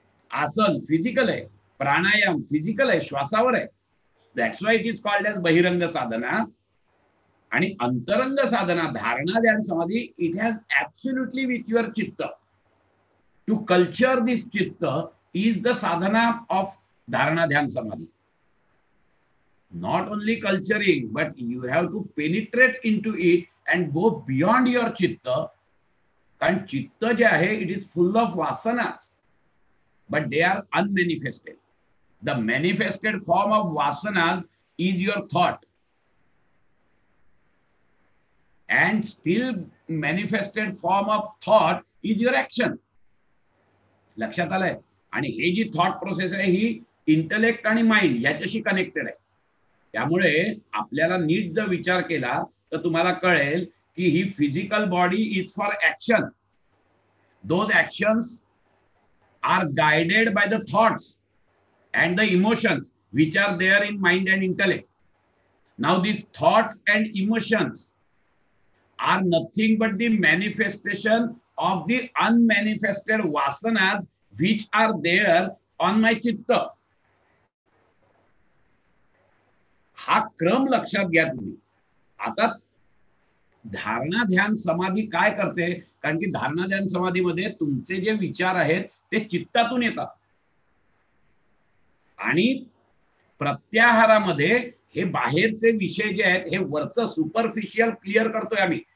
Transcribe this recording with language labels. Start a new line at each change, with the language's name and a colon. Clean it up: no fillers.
Marathi: आसन फिजिकल आहे, प्राणायाम फिजिकल आहे, श्वासावर आहे.
English: That's why it is called as bahiranga sadhana.
Marathi: आणि अंतरंग साधना,
English: धारणा ध्यान समाधी, it has absolutely with your chitta. To culture this chitta is the sadhana of dharana dhyan samadhi. Not only culturing, but you have to penetrate into it and go beyond your chitta.
Marathi: कारण चित्त जे आहे,
English: it is full of vasanas, but they are unmanifested. The manifested form of vasanas is your thought, and still manifested form of thought is your action.
Marathi: लक्षात आलंय? आणि हे जी thought process आहे ही intellect आणि माइंड याच्याशी कनेक्टेड आहे. त्यामुळे आपल्याला नीट जर विचार केला तर तुम्हाला कळेल की ही
English: Physical body is for action. Those actions are guided by the thoughts and the emotions which are there in mind and intellect. Now these thoughts and emotions are nothing but the manifestation of the unmanifested vasanas which are there on my chitta.
Marathi: हा क्रम लक्षात घ्या तुम्ही. आता धारणा ध्यान समाधी काय करते? कारण की धारणा ध्यान समाधीमध्ये तुमचे जे विचार आहेत ते चित्तातून येतात आणि प्रत्याहारामध्ये हे बाहेरचे विषय जे आहेत हे वरचं सुपरफिशियल क्लिअर करतोय आम्ही.